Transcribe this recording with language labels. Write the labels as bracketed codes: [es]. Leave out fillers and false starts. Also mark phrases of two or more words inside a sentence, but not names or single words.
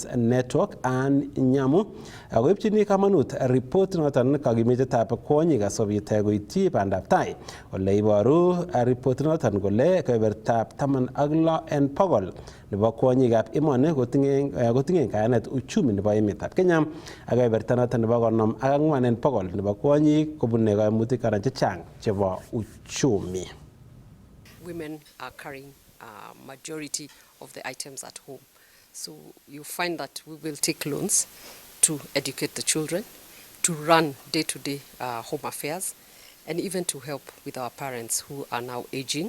[kln] Network and Nyamu akoipchini kamanut report noton kakimitetab kwonyik asobit koityi bandab tai ole iboru report noton kole kebertab 16 en pokol nebo kwonyikab emoni kotinye kayanet uchumi nebo emetab Kenya ak keberta noton nebo 54 en pokol nebo kwonyik kobune kaimutik anan chechang chebo uchumi. [en] Women are carrying majority of the items at home. So you find that we will take loans to educate the children, to run day-to-day home affairs, and even to help with our parents who are now aging.